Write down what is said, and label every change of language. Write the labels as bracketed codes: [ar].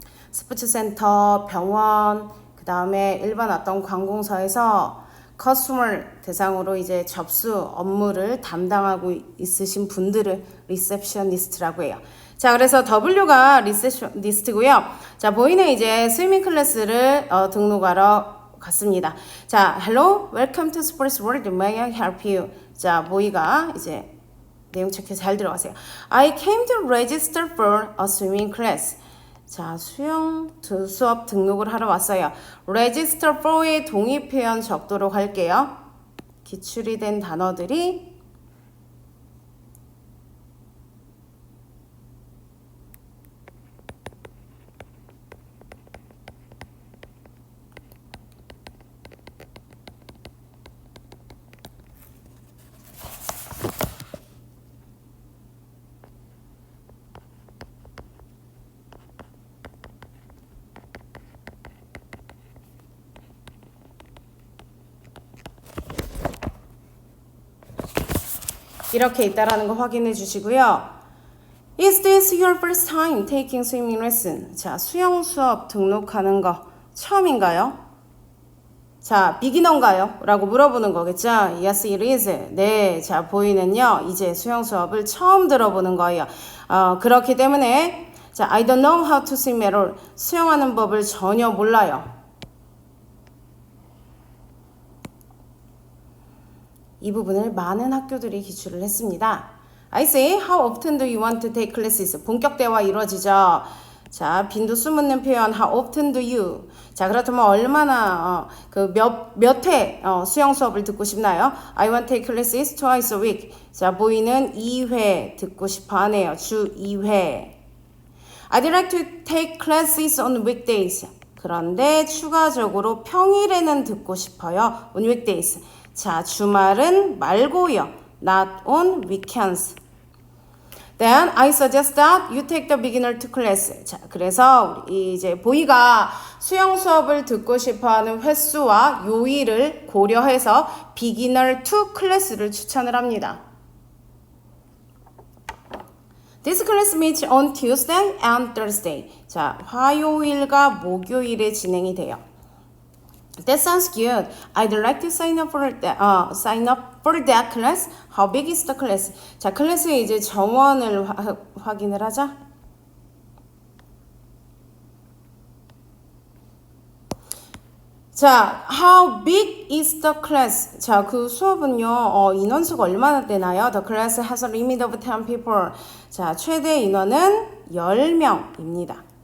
[ko] 스포츠센터, 병원, 그 다음에 일반 어떤 관공서에서 커스터머 대상으로 이제 접수 업무를 담당하고 있으신 분들을 리셉셔니스트라고 해요. 자, 그래서 W가 리셉셔니스트고요. 자, 보이는 이제 스위밍 클래스를 등록하러 갔습니다. [en] 자, Hello, welcome to Sports World. May I help you? [ko] 자, 보이가 이제 내용 체크 잘 들어가세요. [en] I came to register for a swimming class. [ko] 자, 수영 수업 등록을 하러 왔어요. register for의 동의 표현 적도록 할게요. 기출이 된 단어들이 이렇게 있다라는 거 확인해 주시고요. [en] Is this your first time taking swimming lesson? [ko] 자, 수영 수업 등록하는 거 처음인가요? 자, 비기너인가요? 라고 물어보는 거겠죠? [en] Yes, it is. [ko] 네, 자, 보이는요. 이제 수영 수업을 처음 들어보는 거예요. 그렇기 때문에 자, [en] I don't know how to swim at all. [ko] 수영하는 법을 전혀 몰라요. 이 부분을 많은 학교들이 기출을 했습니다. [en] I say, how often do you want to take classes? [ko] 본격 대화 이루어지죠. 자, 빈도 수묻는 표현, [en] how often do you? [ko] 자, 그렇다면 얼마나 몇 회 수영 수업을 듣고 싶나요? [en] I want to take classes twice a week. [ko] 자, 보이는 2회 듣고 싶어 하네요. 주 2회. [en] I'd like to take classes on weekdays. [ko] 그런데 추가적으로 평일에는 듣고 싶어요. [en] on weekdays. [ko] 자, 주말은 말고요. [en] Not on weekends. Then I suggest that you take the beginner to class. [ko] 자, 그래서 우리 이제 보이가 수영 수업을 듣고 싶어하는 횟수와 요일을 고려해서 beginner to class를 추천을 합니다. [en] This class meets on Tuesday and Thursday. [ko] 자, 화요일과 목요일에 진행이 돼요. [en] That sounds good. I'd like to sign up for that class. How big is the class? [ko] 자, 클래스의 이제 정원을 확인을 하자. [en] 자, how big is the class? [ko] 자, 그 수업은요, 인원수가 얼마나 되나요? [en] The class has a limit of 10 people. [ko] 자, 최대 인원은 10명입니다.